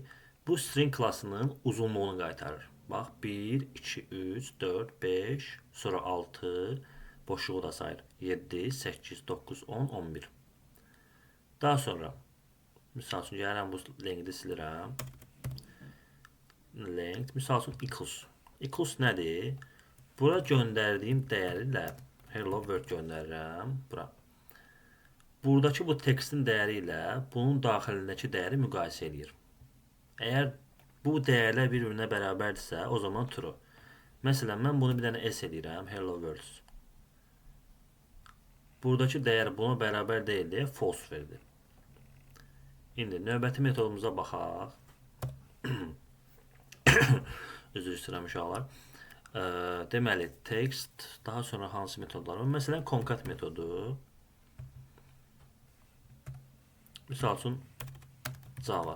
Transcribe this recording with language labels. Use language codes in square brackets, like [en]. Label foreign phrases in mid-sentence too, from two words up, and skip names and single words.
[az] Bu string klasının uzunluğunu qaytarır. Bax, 1, 2, 3, 4, 5, sonra 6, boşluğu da sayır. 7, 8, 9, 10, 11. Daha sonra, misal üçün, gəlirəm bu lengthi silirəm. Length, misal üçün, equals. Equals nədir? Bura göndərdiyim dəyərilə [en] hello world [az] göndərirəm. Bura. Buradakı bu textin dəyəri ilə bunun daxilindəki dəyəri müqayisə edir. Əgər bu dəyərlər bir-birinə bərabərdirsə, o zaman true. Məsələn, mən bunu bir dənə s edirəm, [en] hello world. [az] Buradakı dəyər buna bərabər deyil deyə false verdi. İndi növbəti metodumuza baxaq. Üzr istəyirəm uşaqlar. Deməli, text, daha sonra hansı metodlar var? Məsələn, concat metodu. Misal üçün, Java.